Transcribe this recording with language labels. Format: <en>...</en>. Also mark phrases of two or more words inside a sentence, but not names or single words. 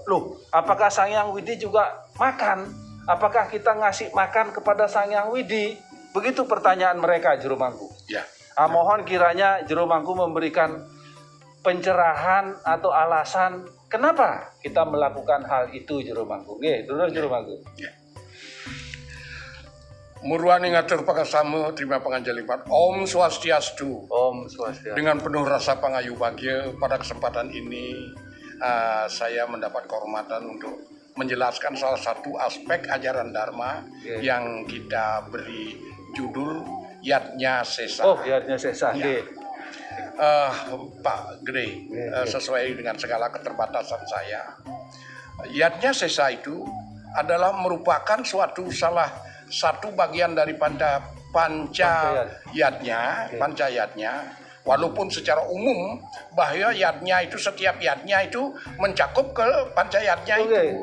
<id>Loh, apakah Sang Hyang Widi juga makan? Apakah kita ngasih makan kepada Sang Hyang Widi? Begitu pertanyaan mereka, Juru Mangku. Ya. Mohon kiranya Juru Mangku memberikan pencerahan atau alasan kenapa kita melakukan hal itu, Juru Mangku. Oke, dulu Juru Mangku. Ya. Murwani ngatur pakasama terima panganjalipan. Om Swastiastu. Om Swastiastu. Dengan penuh rasa pangayu bagya pada kesempatan ini saya mendapat kehormatan untuk menjelaskan salah satu aspek ajaran Dharma yang kita beri judul Yatnya Sesa. Oh, Yatnya Sesa. Ya. Pak Gede, sesuai dengan segala keterbatasan saya, Yatnya Sesa itu adalah merupakan salah satu bagian dari pancayatnya, walaupun secara umum bahwa yatnya itu setiap yatnya itu mencakup ke pancayatnya itu.</id>